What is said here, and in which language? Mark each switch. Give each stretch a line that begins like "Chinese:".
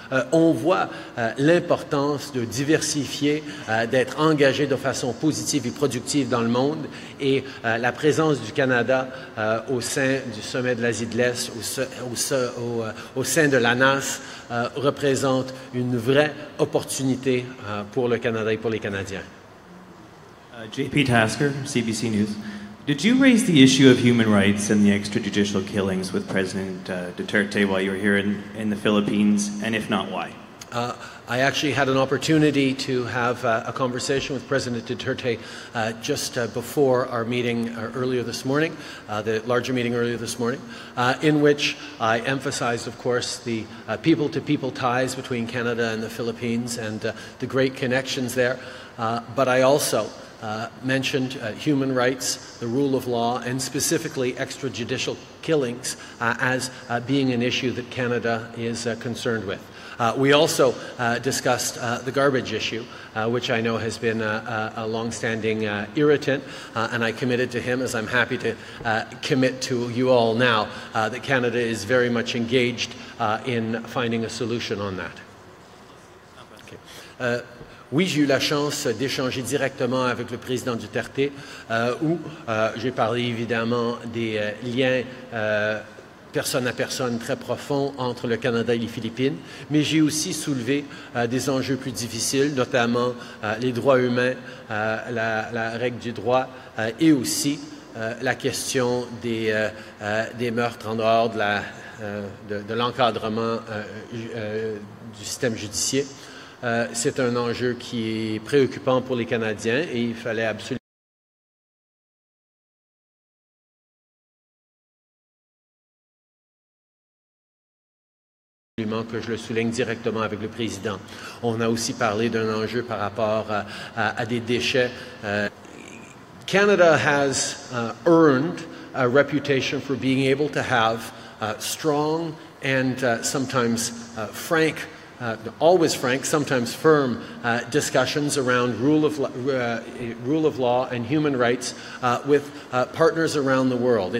French: On voit l'importance de diversifier, d'être engagé de façon positive et productive dans le monde et la présence du Canada au sein du sommet de l'Asie de l'Est, au sein de l'ANAS, représente une vraie opportunité pour le Canada et pour les Canadiens.
English: JP Tasker, CBC News. Did you raise the issue of human rights and the extrajudicial killings with President Duterte while you were here in the Philippines, and if not, why? I actually had an opportunity to have a conversation with President Duterte just before our meeting earlier this morning, the larger meeting earlier this morning, in which I emphasized, of course, the people-to-people ties between Canada and the Philippines and the great connections there. But I also mentioned human rights, the rule of law, and specifically extrajudicial killings as being an issue that Canada is concerned with. We also discussed the garbage issue, which I know has been a long-standing irritant, and I committed to him, as I'm happy to commit to you all now, that Canada is very much engaged in finding a solution on that. Okay.
French: Oui, j'ai eu la chance d'échanger directement avec le président Duterte, où j'ai parlé évidemment des liens personne à personne très profonds entre le Canada et les Philippines, mais j'ai aussi soulevé des enjeux plus difficiles, notamment les droits humains, la règle du droit et aussi la question des meurtres en dehors de l'encadrement du système judiciaire. C'est un enjeu qui est préoccupant pour les Canadiens et il fallait absolument que je le souligne directement avec le président. On a aussi parlé d'un enjeu par rapport à des déchets.
English: Canada has earned a reputation for being able to have strong and sometimes frank, always frank, sometimes firm discussions around rule of law and human rights with partners around the world.